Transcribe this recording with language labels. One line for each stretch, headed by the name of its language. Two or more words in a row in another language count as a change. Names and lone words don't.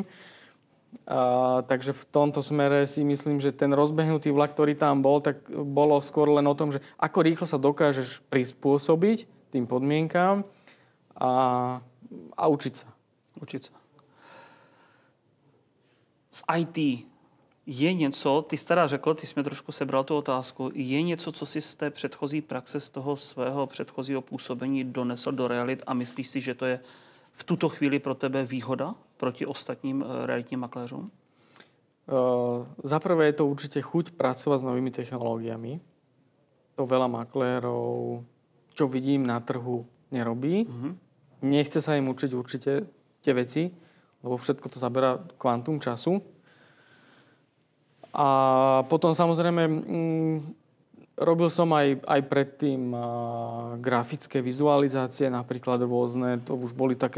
Slovak: Takže v tomto smere si myslím, že ten rozbehnutý vlak, ktorý tam bol, tak bolo skôr len o tom, že ako rýchlo sa dokážeš prispôsobiť tým podmienkám a učiť sa.
Czech: Z IT je něco, ty jsi teda řekl, ty jsi mě trošku sebral tu otázku, je něco, co si z té předchozí praxe, z toho svého předchozího působení donesl do realit a myslíš si, že to je v tuto chvíli pro tebe výhoda proti ostatním realitním makléřům?
Slovak: Za prvé je to určite chuť pracovať s novými technológiami. To veľa maklérov, čo vidím na trhu, nerobí. Nechce sa im učiť určite tie veci, lebo všetko to zaberá kvantum času. A potom samozrejme robil som aj predtým grafické vizualizácie, napríklad rôzne, to už boli také